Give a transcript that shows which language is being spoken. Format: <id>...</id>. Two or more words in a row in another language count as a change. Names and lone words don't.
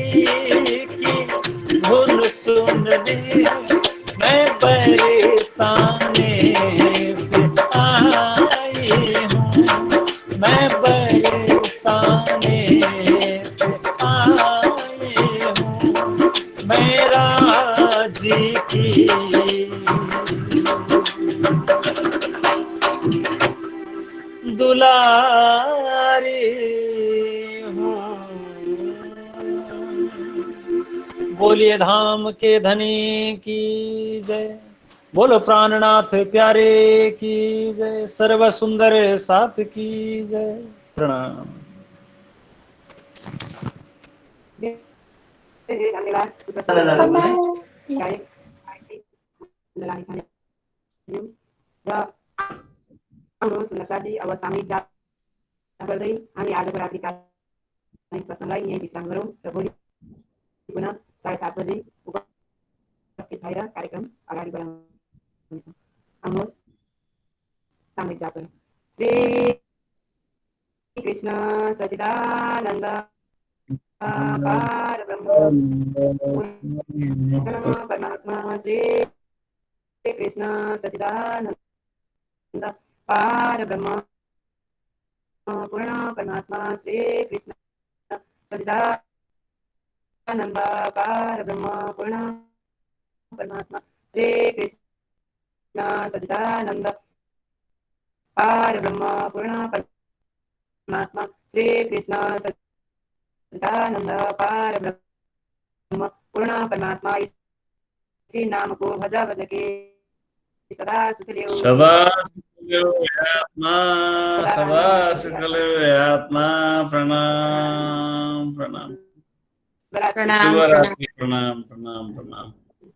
<hi>की धुन सुनने मैं बरसाने से आई हूँ, मैं बरसाने से आई हूँ, मैं राजी की दुलारी हूँ। बोलिए धाम के धनी की जय, बोलो प्राणनाथ प्यारे की जय, सर्व सुंदर साथ की जय। प्रणाम। धन्यवाद।</hi> <ne>सुन्दर साथी, अब सामूहिक जाप गर्दै हामी आजको रात्रिकालीन सत्सङ्गलाई यहीँ विश्राम गरौँ र भोलि पुनः 7:30 बजे उपस्थित भएर कार्यक्रम अगाडि बढाउनेछौँ। आउनुहोस् सामूहिक जाप गरौँ। श्री कृष्ण सच्चिदानन्द परब्रह्म परमात्मा श्री कृष्ण सच्चिदानन्द परब्रह्म पूर्ण परमात्मा श्री कृष्ण सच्चिदानन्द परब्रह्म पूर्ण परमात्मा श्री कृष्ण सच्चिदानन्द परब्रह्म पूर्ण परमात्मा श्री कृष्ण सच्चिदानन्द परब्रह्म पूर्ण परमात्मा।</ne> <hi>इसी नाम को भज भज के सदा सुख लियो, सदा आत्मा, सदा सुख आत्मा। प्रणाम प्रणाम प्रणाम शुभरात्रि। प्रणाम प्रणाम प्रणाम।</hi>